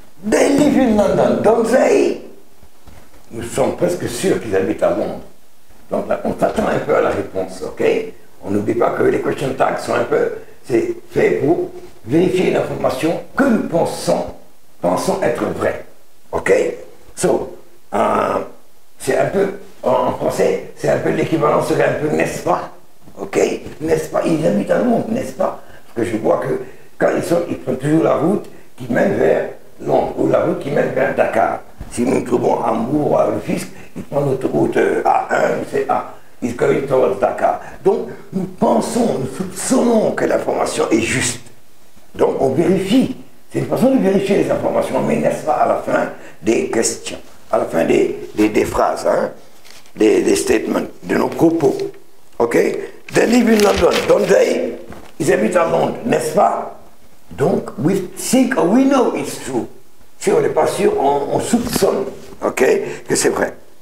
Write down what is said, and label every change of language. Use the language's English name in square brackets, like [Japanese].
[English] They live in London, don't they? [French] Nous sommes presque sûrs qu'ils habitent à Londres. Donc là, on s'attend un peu à la réponse, ok? On n'oublie pas que les question tags sont un peu c'est fait pour vérifier une information que nous pensons être vraie. Ok? So, c'est un peu, en français, c'est un peu l'équivalent, serait un peu n'est-ce pas? Ok? N'est-ce pas? Ils habitent à Londres, n'est-ce pas? Parce que je vois que quand ils sortent, ils prennent toujours la route qui mène vers Londres ou la route qui mène vers Dakar. Si nous nous trouvons à Hambourg ou à Rufisque, ils prennent l'autoroute A1, c'est A. Ils [English] going towards Dakar. [French] Donc, nous pensons, nous soupçonnons que l'information est juste. Donc, on vérifie. C'est une façon de vérifier les informations, mais n'est-ce pas à la fin des questions, à la fin des phrases, hein, des statements, de nos propos. Ok? [English] They live in London, don't they? [French] Ils habitent à Londres, n'est-ce pas? [English] Donc, we think or we know it's true. [French] Si on n'est pas sûr, on soupçonne, ok, que c'est vrai.